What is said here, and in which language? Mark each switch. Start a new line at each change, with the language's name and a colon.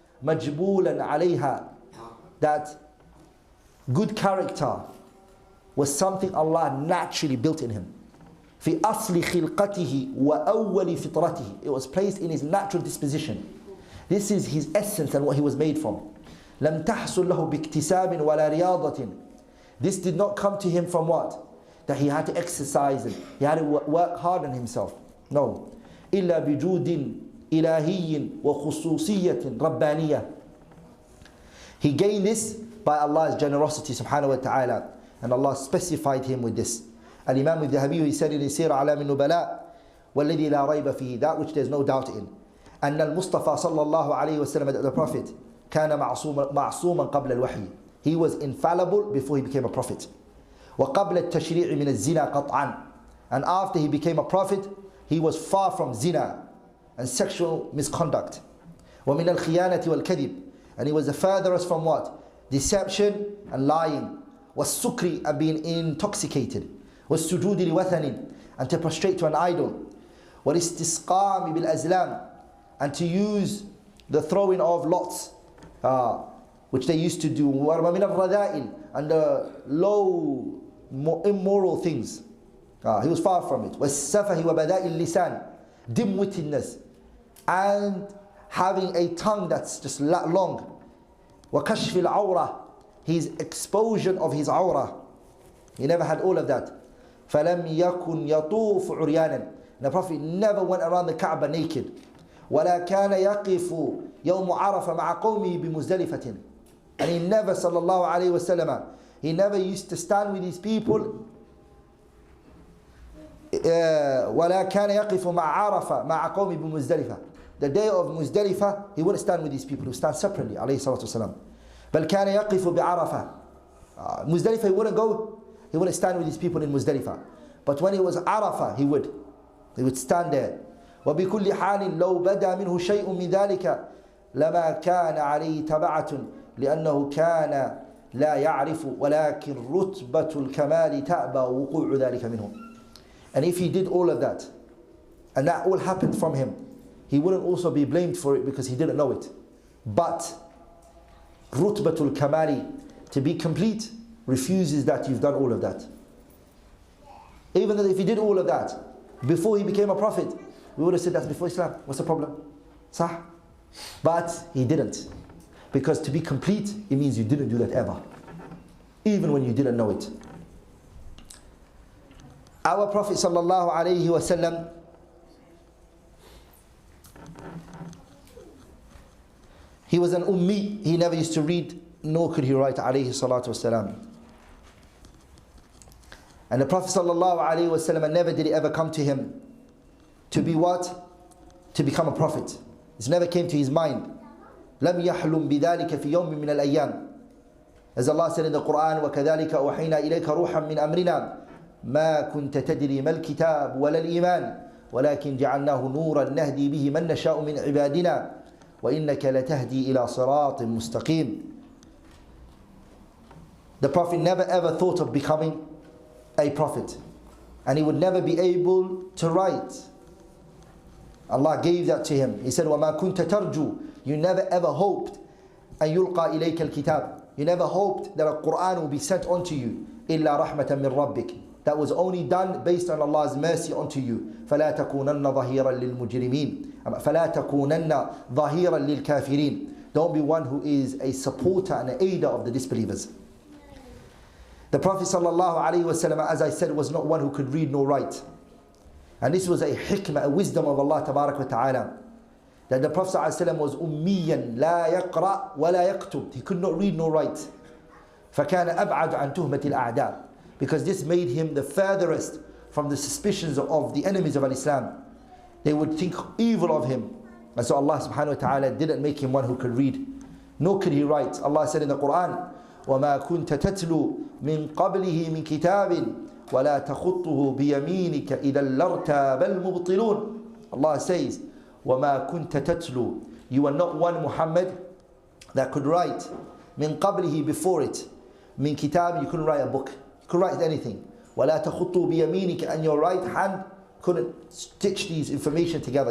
English: Majbulan alayha, that good character was something Allah naturally built in him.
Arabic: في أصل خلقته وأول فطرته.
English: It was placed in his natural disposition. This is his essence and what he was made from.
Arabic: لم تحصل له باكتساب ولا رياضة.
English: This did not come to him from what? That he had to exercise and he had to work hard on himself. No.
Arabic: إلا بجود إلهي وخصوصية ربانية.
English: He gained this by Allah's generosity subhanahu wa ta'ala, and Allah specified him with this. Al-Imam al-Dhahabi, he said in his Sirah Alam al-Nubala,
Arabic: وَالَّذِي لَا رَيْبَ فِيهِ,
English: that which there's no doubt in,
Arabic: أن المصطفى صلى الله عليه وسلم,
English: the Prophet,
Arabic: كان معصوما قبل الوحي.
English: He was infallible before he became a prophet.
Arabic: وقبل التشريع من الزنا قطعا.
English: And after he became a prophet, he was far from zina and sexual misconduct.
Arabic: ومن الخيانة والكذب.
English: And he was the furthest from what? Deception and lying.
Arabic: والسكر,
English: and being intoxicated.
Arabic: والسجود لوثن,
English: and to prostrate to an idol.
Arabic: والاستسقام بالأزلام,
English: and to use the throwing of lots, which they used to do.
Arabic: ومن الرذائل,
English: and the low immoral things. He was far from it.
Arabic: والسفه وبذاء اللسان,
English: dim-wittedness, and having a tongue that's just long.
Arabic: وكشف العورة,
English: his exposure of his awrah. He never had all of that.
Arabic: فلم يكن يطوف عريانا.
English: The Prophet never went around the Kaaba naked.
Arabic: ولا كان يقف يوم عرفة مع قومه بمزدلفة.
English: And he never, sallallahu alayhi wa sallam, he never used to stand with his people.
Arabic: ولا كان يقف مع عرفة مع قومه بمزدلفة.
English: The day of Muzdalifah, he wouldn't stand with these people. He would stand separately, alayhi salatu wasalam.
Arabic: بل كان يقف بعرفة.
English: Muzdalifah, he wouldn't go. He wouldn't stand with his people in Muzdalifah. But when it was Arafah, he would. He would stand there.
Arabic: وبكل حال لو بدا منه شيء من ذلك لما كان عليه تبعة لأنه كان لا يعرف ولكن رتبة الكمال تأبى وقوع ذلك منه.
English: And if he did all of that, and that all happened from him, he wouldn't also be blamed for it because he didn't know it. But rutbatul kamali, to be complete, refuses that you've done all of that. Even though if he did all of that before he became a prophet, we would have said that's before Islam. What's the problem? Sah? But he didn't. Because to be complete, it means you didn't do that ever. Even when you didn't know it. Our Prophet sallallahu alayhi wa sallam, he was an ummi. He never used to read, nor could he write, alayhi salatu wasalam. And the Prophet sallallahu alayhi wa sallam, never did it ever come to him to be what? To become a prophet. This never came to his mind.
Arabic: لم يحلم بذلك في يوم من الأيام.
English: As Allah said in the Quran,
Arabic: وَكَذَلِكَ أُوحَيْنَا إِلَيْكَ رُوحًا مِّنْ أَمْرِنَا ما كنت تدري ما الكتاب ولا الإيمان ولكن جعلناه نورا نهدي به من نشاء من عبادنا وإنك لتهدي إلى صراط مستقيم.
English: The Prophet never ever thought of becoming a prophet, and he would never be able to write. Allah gave that to him. He said,
Arabic: وَمَا كُنْتَ تَرْجُو,
English: you never ever hoped
Arabic: أَن يُلْقَى إِلَيْكَ الْكِتَابِ,
English: you never hoped that a Quran will be sent onto you
Arabic: إِلَّا رَحْمَةً مِّن رَبِّكَ.
English: That was only done based on Allah's mercy onto you.
Arabic: فَلَا تَكُونَنَّ ظَهِيرًا لِلْمُجْرِمِينَ فَلَا تَكُونَنَّ ظَهِيرًا لِلْكَافِرِينَ.
English: Don't be one who is a supporter and an aider of the disbelievers. The Prophet ﷺ, as I said, was not one who could read nor write. And this was a hikmah, a wisdom of Allah Tabarak wa Ta'ala. That the Prophet ﷺ was ummiyan, la yaqra wa la yaktub. He could not read nor write.
Arabic: فَكَانَ أَبْعَدُ عَنْ تُهْمَةِ الْأَعْدَاءِ.
English: Because this made him the furthest from the suspicions of the enemies of Islam. They would think evil of him. And so Allah subhanahu wa ta'ala didn't make him one who could read, nor could he write. Allah said in the Quran,
Arabic: وَمَا كُنْتَ تَتْلُو مِنْ قَبْلِهِ مِنْ كِتَابٍ وَلَا تَخُطُّهُ بِيَمِينِكَ إِذَا لَارْتَابَ الْمُبْطِلُونَ.
English: Allah says,
Arabic: وَمَا كُنْتَ تَتْلُو,
English: you are not one, Muhammad, that could write
Arabic: مِنْ قَبْلِهِ,
English: before it.
Arabic: مِنْ كِتَابٍ,
English: you couldn't write a book. You could write anything.
Arabic: وَلَا تَخُطُّهُ بِيَمِينِكَ,
English: and your right hand couldn't stitch these information together.